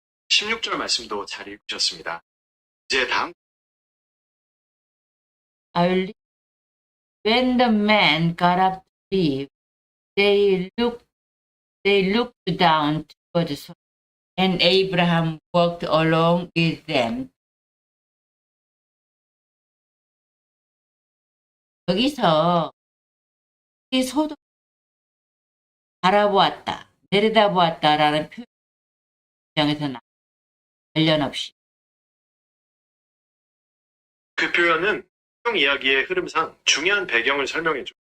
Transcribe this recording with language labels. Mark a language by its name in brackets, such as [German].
[Korean] (16절) 말씀도 잘 읽으셨습니다. 이제 다음 [English] When the men got up to leave, they looked down toward the sea, and Abraham walked along with them. [Korean] 여기서 이 소돔 바라보았다, 내려다보았다라는 표현에서 나 관련 없이 그 표현은 성 이야기의 흐름상 중요한 배경을 설명해줘.